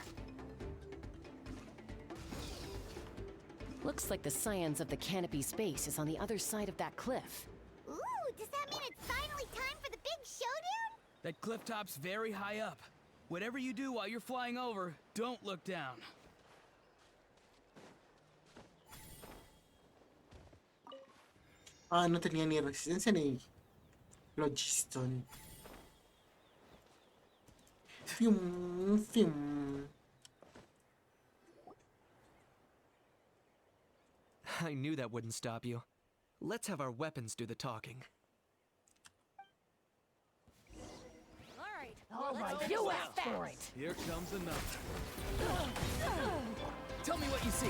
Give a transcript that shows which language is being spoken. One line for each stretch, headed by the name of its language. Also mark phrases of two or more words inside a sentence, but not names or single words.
English: Looks like the Scions of the Canopy Space is on the other side of that cliff. Ooh, does that mean it's finally time for the big showdown? That cliff top's very high up. Whatever you do while you're flying over, don't look down.
Spanish: Ah, no tenía ni resistencia ni Logiston. Fium, fium.
English: I knew that wouldn't stop you. Let's have our weapons do the talking. All right, you asked for it. Here comes another. Tell me what you see.